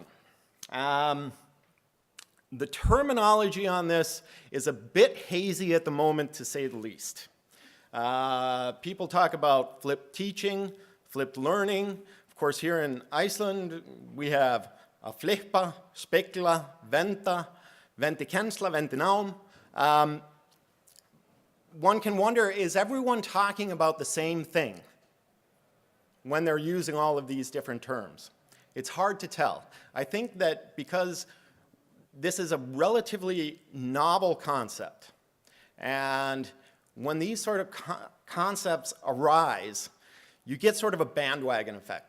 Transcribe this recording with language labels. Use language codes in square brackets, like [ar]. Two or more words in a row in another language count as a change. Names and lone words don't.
[en] The terminology on this is a bit hazy at the moment, to say the least. People talk about flipped teaching, flipped learning. Of course, here in Iceland, we have a [is] flippa, spekla, venta, ventikensla, ventinám. [en] One can wonder, is everyone talking about the same thing when they're using all of these different terms? It's hard to tell. I think that because this is a relatively novel concept, and when these sort of concepts arise, you get sort of a bandwagon effect.